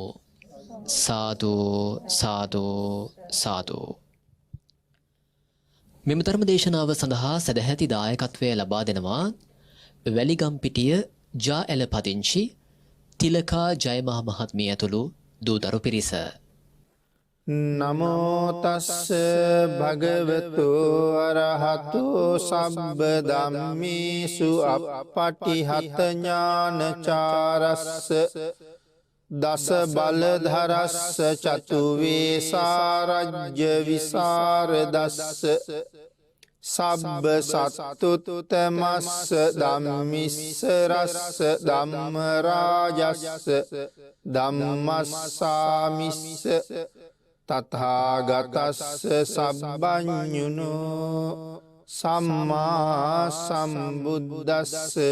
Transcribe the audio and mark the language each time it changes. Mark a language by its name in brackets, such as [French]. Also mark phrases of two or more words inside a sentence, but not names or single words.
[Sinhala] සාදු සාදු සාදු. මෙම ධර්ම දේශනාව සඳහා සදැහැති දායකත්වය ලබා දෙනවා වැලිගම්පිටිය ජා ඇල පදිංචි තිලකා ජයමහා මහත්මිය ඇතුළු දූදරු පිරිස. [Pali] නමෝ තස්ස භගවතු අරහතු සබ්බ ධම්මේසු අප්පටිහත ඥානචාරස්ස දස බලධරස්ස චතු වේසාරජ්‍ය විසරදස්ස සබ්බ සත්තුත්තමස්ස ධම්මිස්ස රස්ස ධම්ම රාජස්ස ධම්මස්සාමිස්ස තථාගතස්ස සබ්බඤුනෝ සම්මා සම්බුද්දස්ස.